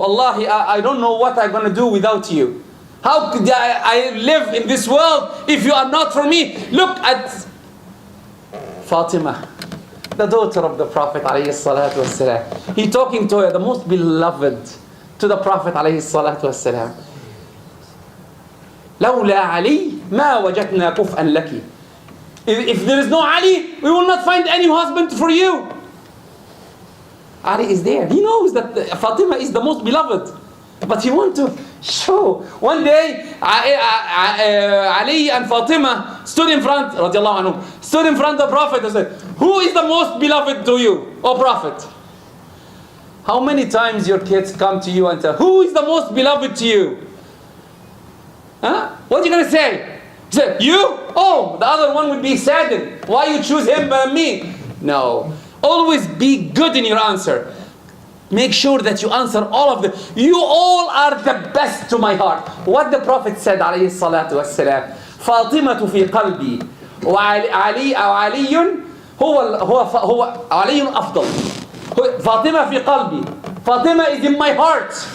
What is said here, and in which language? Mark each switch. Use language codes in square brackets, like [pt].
[en] Allah, I don't know what I'm going to do without you. How could I live in this world if you are not for me? Look at Fatima, the daughter of the Prophet ﷺ. He talking to her, the most beloved to the Prophet ﷺ. [ar] لولا علي ما وجدنا كفءا لك. [en] If there is no Ali, we will not find any husband for you. Ali is there. He knows that Fatima is the most beloved. But he wants to show. One day, Ali and Fatima stood in front, radiallahu anhu, stood in front of the Prophet and said, who is the most beloved to you, O Prophet? How many times your kids come to you and say, who is the most beloved to you? Huh? What are you going to say? Say, you? Oh, the other one would be saddened. Why you choose him but me? No. Always be good in your answer. Make sure that you answer all of them. You all are the best to my heart. What the Prophet said, [ar] عليه الصلاة والسلام, فاطمة في قلبي وعلي أو علي هو علي أفضل. Fatima في قلبي. [en] Fatima is in my heart.